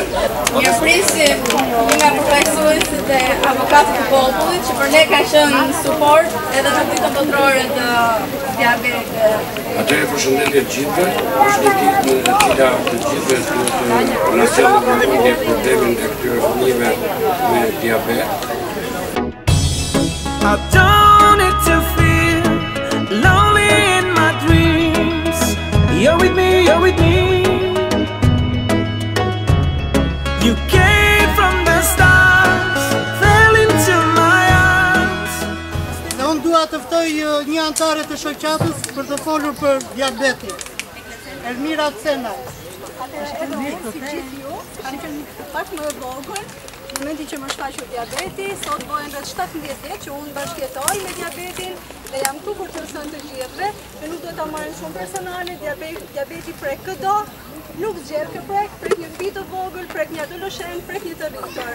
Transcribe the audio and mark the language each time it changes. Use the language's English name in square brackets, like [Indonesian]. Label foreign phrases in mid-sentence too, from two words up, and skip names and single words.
[Albanian] Mirëpresim nga përfaqësuesit e avokatët të popullit që për ne ka qenë suport edhe në ditën botërore të diabetit. Atëherë përshëndetje të gjithëve, është një ditë në cila të gjithëve duhet të na sjellë vëmendje problemin e këtyre fëmijëve me diabet. [English] I don't need to feel lonely in my dreams. You're with me, you're with me. You came from the stars, fell into my arms. [Albanian] Dhe unë dua të ftoj një antare të shoqatës për të folur për diabetin. Elmira Cenaj. Elmira, si gjithë ju, kam qenë pak më e vogël. Në momentin që më shfaqur diabeti, sot bëhen rreth 17 vjet që unë bashkëjetoj me diabetin dhe jam këtu për të thënë të gjithëve, dhe nuk do ta marrin shumë personale, diabeti prek këdo, nuk zgjerr kë prek një fëmijë të vogël, prek një adoleshent, prek një të rritur.